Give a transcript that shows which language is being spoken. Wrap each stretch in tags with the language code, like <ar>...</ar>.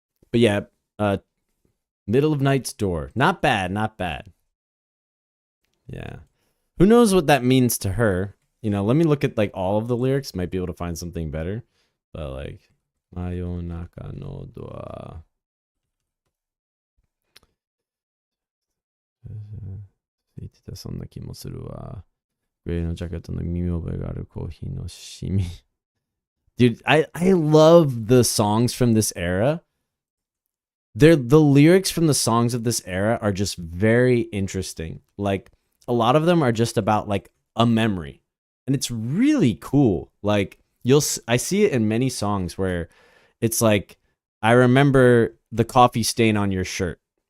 <en>But yeah, middle of night's door. Not bad, not bad. Yeah. Who knows what that means to her? You know, let me look at like all of the lyrics. Might be able to find something better. But like, Mayonaka no door.</en> <ja>言ってたそんな気もするわ。グレーのジャケットの耳覚えがあるコーヒーのシミ。</ja> <en>Dude, I love the songs from this era. The lyrics from the songs of this era are just very interesting. Like a lot of them are just about like a memory. And it's really cool. Like I see it in many songs where it's like I remember the coffee stain on your shirt.</en>